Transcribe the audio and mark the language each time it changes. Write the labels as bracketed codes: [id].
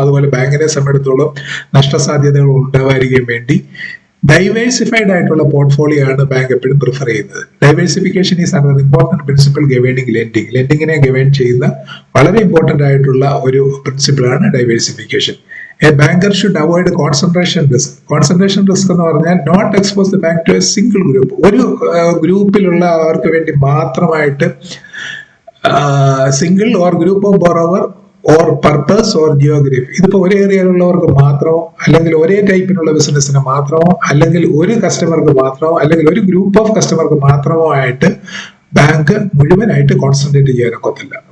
[ml] അതുപോലെ ബാങ്കിനെ സംബന്ധിച്ചിടത്തോളം നഷ്ടസാധ്യതകൾ ഉണ്ടാവാതിരിക്കാൻ വേണ്ടി ഡൈവേഴ്സിഫൈഡ് ആയിട്ടുള്ള പോർട്ട്ഫോളിയോ ആണ് ബാങ്ക് എപ്പോഴും പ്രിഫർ ചെയ്യുന്നത്. [en] Diversification is another important principle governing lending. [ml] ലെൻഡിങ്ങിനെ govern ചെയ്യുന്ന വളരെ ഇമ്പോർട്ടന്റ് ആയിട്ടുള്ള ഒരു പ്രിൻസിപ്പിൾ ആണ് diversification. [en] A banker should avoid concentration risk. Concentration risk [ml] എന്ന് പറഞ്ഞാൽ [en] not expose the bank to a single group. [ml] ഒരു ഗ്രൂപ്പിലുള്ള അവർക്ക് വേണ്ടി മാത്രമായിട്ട് [en] Single or group of borrower or purpose or geography. [ml] ഇതിപ്പോ ഒരേ ഏരിയയിലുള്ളവർക്ക് മാത്രമോ, അല്ലെങ്കിൽ ഒരേ ടൈപ്പിനുള്ള ബിസിനസ്സിന് മാത്രമോ, അല്ലെങ്കിൽ ഒരു കസ്റ്റമർക്ക് മാത്രമോ, അല്ലെങ്കിൽ ഒരു ഗ്രൂപ്പ് ഓഫ് കസ്റ്റമർക്ക് മാത്രമോ ആയിട്ട് ബാങ്ക് മുഴുവനായിട്ട് കോൺസെൻട്രേറ്റ് ചെയ്യാനൊക്കത്തില്ല.